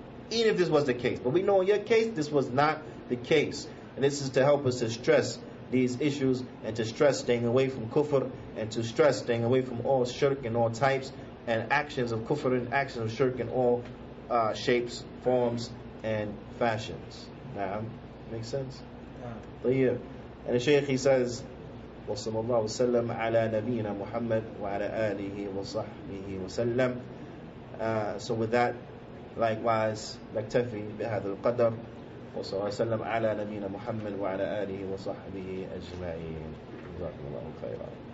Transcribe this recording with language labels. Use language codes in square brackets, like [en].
[en] Even if this was the case. But we know in your case, this was not the case. And this is to help us to stress these issues and to stress staying away from kufr and to stress staying away from all shirk and all types and actions of kufr and actions of shirk in all shapes, forms, and fashions. Now, makes sense? Yeah. And the Shaykh, he says, [ar] وصلى الله وسلم على نبينا محمد وعلى آله وصحبه وسلم. [en] So with that, likewise, [ar] نكتفي بهذا القدر. وصلى الله وسلم على نبينا محمد وعلى آله وصحبه أجمعين. جزاكم الله خيرا.